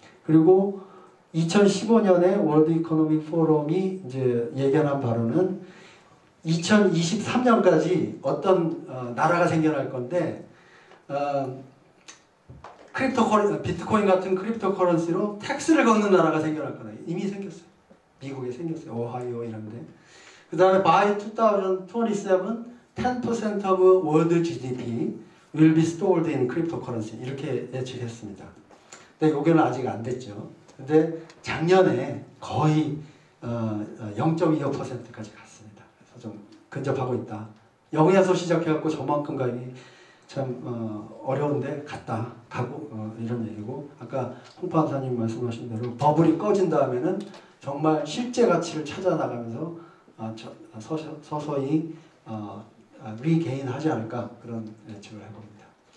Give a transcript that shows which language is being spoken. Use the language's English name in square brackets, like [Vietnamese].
[Korean] 그리고 2015년에 월드 이코노믹 포럼이 이제 예견한 바로는 2023년까지 어떤 나라가 생겨날 건데 비트코인 같은 크립토 커런시로 텍스를 걷는 나라가 생겨날 거다. 이미 생겼어요. 미국에 생겼어요. 오하이오 이런데. 그 다음에 [English] by 2027, 10% of world GDP will be stored in cryptocurrency [Korean] 이렇게 예측했습니다. 근데 여기는 아직 안 됐죠. 근데 작년에 거의 0.25%까지 갔습니다. 그래서 좀 근접하고 있다. 0에서 시작해갖고 저만큼 가기 참 어려운데 가고 이런 얘기고, 아까 홍 판사님 말씀하신 대로 버블이 꺼진 다음에는 정말 실제 가치를 찾아 나가면서 서서히 리게인하지 않을까, 그런 예측을 해봅니다.